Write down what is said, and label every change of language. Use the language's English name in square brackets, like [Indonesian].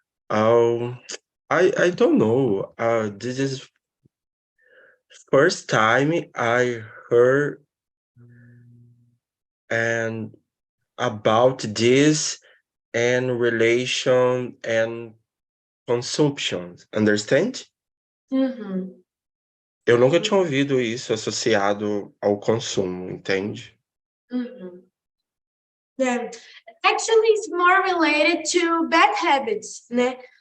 [English] Oh, I don't know. This is first time I heard and about this and relation and consumption. Understand? Mhm. [Portuguese] Eu nunca tinha ouvido isso associado ao consumo, entende? [English] Mhm. Yeah. Actually, it's more related to bad habits, né?